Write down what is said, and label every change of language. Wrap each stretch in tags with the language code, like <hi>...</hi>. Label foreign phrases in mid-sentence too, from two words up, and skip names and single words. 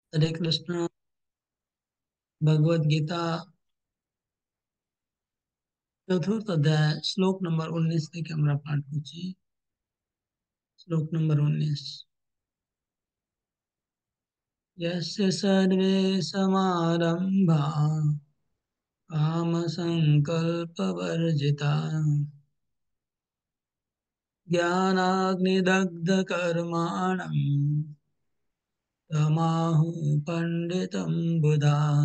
<bn>হরে কৃষ্ণ। ভগবত গীতা চতুর্থ অধ্যায় শ্লোক নম্বর 19 থেকে আমরা পাঠ করছি। শ্লোক নম্বর 19।</bn> <sa>यस्य सर्वे समारंभा काम संकल्प वर्जिता ज्ञानाग्निदग्ध कर्माणं तमाहु पंडितम बुधा।</sa>